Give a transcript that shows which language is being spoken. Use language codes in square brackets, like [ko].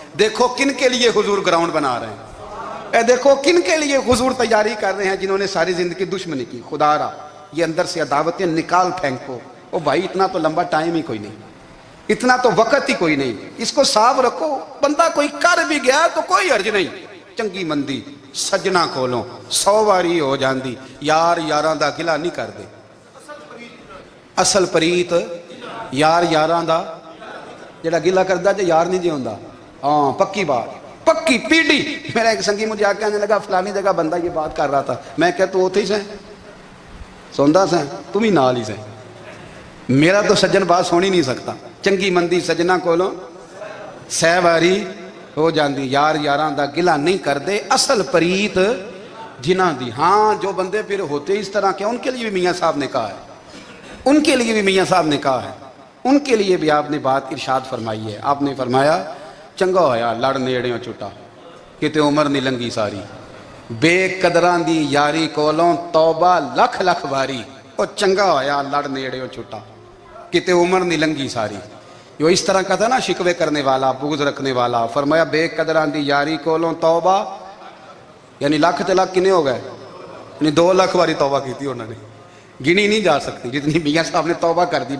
[ur] دیکھو کن کے لیے حضور گراؤنڈ بنا رہے ہیں, اے دیکھو کن کے لیے حضور تیاری کر رہے ہیں, جنہوں نے ساری زندگی دشمنی کی. خدا را یہ اندر سے عداوتیں نکال پھینکو. او بھائی اتنا تو لمبا ٹائم ہی کوئی نہیں, اتنا تو وقت ہی کوئی نہیں, اس کو صاف رکھو. بندہ کوئی کر بھی گیا تو کوئی حرج نہیں. [pa] چنگی مندی سجنا کولوں 100 واری ہو جاندی, یار یاراں دا گلہ نہیں کر دے. اصل پریت یار یاراں دا جڑا گلہ کردا جے یار نہیں جے ہوندا. ہاں پکی بات, پکی پیڑی. [ur] میرا ایک سنگی مجھے آ کے آنے لگا فلانی جگہ بندہ یہ بات کر رہا تھا. [pa] میں کہ تو اوتھے ہی سیں [ur] سوندا سیں, تم ہی نال ہی سیں. میرا تو سجن بات سن ہی نہیں سکتا. [pa] چنگی مندی سجنا کولوں 100 واری ہو جاندی, یار یاراں دا گلہ نہیں کر دے, اصل پریت جنہاں دی. [ur] ہاں جو بندے پھر ہوتے اس طرح کے, ان کے لیے بھی میاں صاحب نے کہا ہے, ان کے لیے بھی میاں صاحب نے کہا ہے, ان کے لیے بھی آپ نے بات ارشاد فرمائی ہے. آپ نے فرمایا [pa] چنگا ہویا لڑ نیڑیوں چھٹا, کتے عمر نہیں لنگی ساری, بے قدراں دی یاری کولوں توبہ لکھ لکھ واری. او چنگا ہویا لڑ نیڑیوں چھٹا, کتے عمر نہیں لنگی ساری. [ur] جو اس طرح کا تھا نا شکوے کرنے والا, بغض رکھنے والا, فرمایا [pa] بے قدراں دی یاری کولوں توبہ, [ur] یعنی [pa] لاکھ تے لاکھ کنے ہو گئے, [ur] یعنی 2 لاکھ واری توبہ کی تھی انہوں نے, گنی نہیں جا سکتی جتنی میاں صاحب نے توبہ کر دی.